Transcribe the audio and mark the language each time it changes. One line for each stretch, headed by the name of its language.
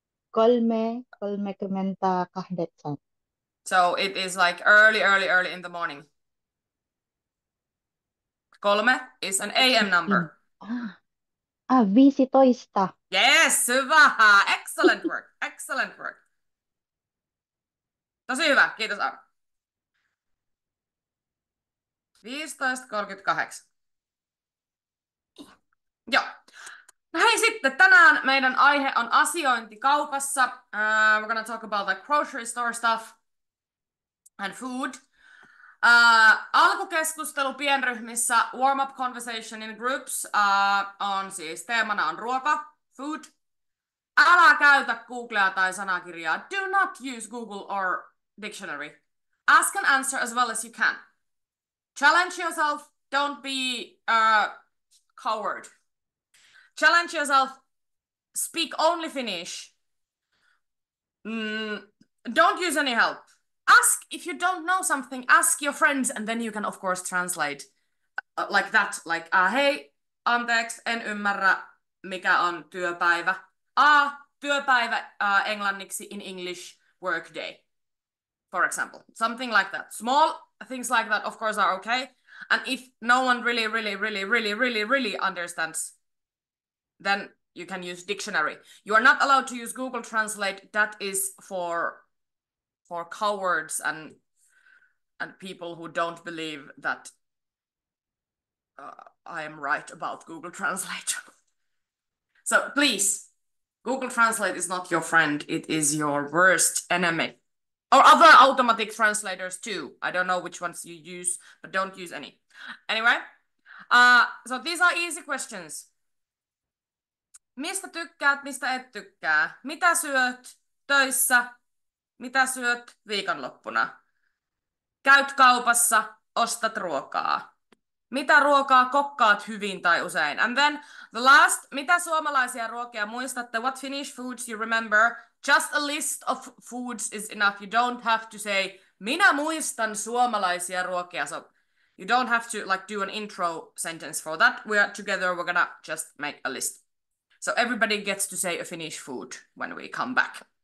Finnish: Kolme kymmentä kahdeksan.
English: so it is like early in the morning. 3 is an AM number. 15. Yes, hyvä. Excellent work. Excellent work.
Finnish: Tosi hyvä. Kiitos, Aaro. 15.38. Joo. No hei sitten, tänään meidän aihe on asiointi kaupassa.
English: We're gonna talk about like grocery store stuff and food.
Finnish: Alkukeskustelu pienryhmissä,
English: warm-up conversation in groups
Finnish: on siis teemana on ruoka, food. Älä käytä Googlea tai sanakirjaa.
English: Do not use Google or dictionary. Ask and answer as well as you can. Challenge yourself. Don't be a coward. Challenge yourself. Speak only Finnish. Don't use any help. Ask if you don't know something. Ask your friends, and then you can of course translate like that.
Finnish: Like, hei, anteeksi, en ymmärrä, mikä on työpäivä. Työpäivä englanniksi
English: in English, workday, for example. Something like that. Small things like that, of course, are okay. And if no one really understands, then you can use dictionary. You are not allowed to use Google Translate. That is for cowards and people who don't believe that I am right about Google Translate. So please, Google Translate is not your friend. It is your worst enemy. Or other automatic translators too. I don't know which ones you use, but don't use any. Anyway, so these are easy questions.
Finnish: Mistä tykkäät, mistä et tykkää? Mitä syöt töissä? Mitä syöt viikonloppuna? Käyt kaupassa, ostat ruokaa. Mitä ruokaa kokkaat hyvin tai usein?
English: And then the last,
Finnish: mitä suomalaisia ruokia muistatte?
English: What Finnish foods you remember? Just a list of foods is enough. You don't have to say,
Finnish: minä muistan suomalaisia ruokia.
English: So you don't have to like do an intro sentence for that. We are together, we're gonna just make a list. So everybody gets to say a Finnish food when we come back.